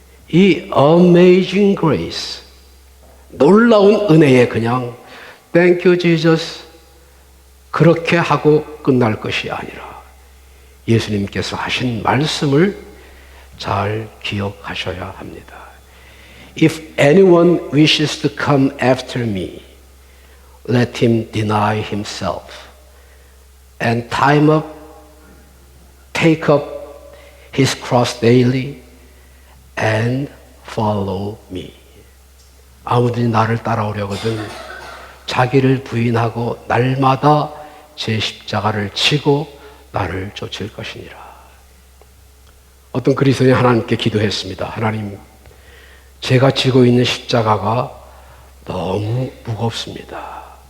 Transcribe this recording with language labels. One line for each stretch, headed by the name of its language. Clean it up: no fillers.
Korean: 이 Amazing Grace, 놀라운 은혜에 그냥
English: Thank you Jesus
Korean: 그렇게 하고 끝날 것이 아니라 예수님께서 하신 말씀을 잘 기억하셔야 합니다.
English: If anyone wishes to come after me, let him deny himself and take up his cross daily and follow me.
Korean: 아무든지 나를 따라오려거든 자기를 부인하고 날마다 제 십자가를 지고 나를 쫓을 것이니라. 어떤 그리스도인이 하나님께 기도했습니다. 하나님, 제가 지고 있는 십자가가 너무 무겁습니다.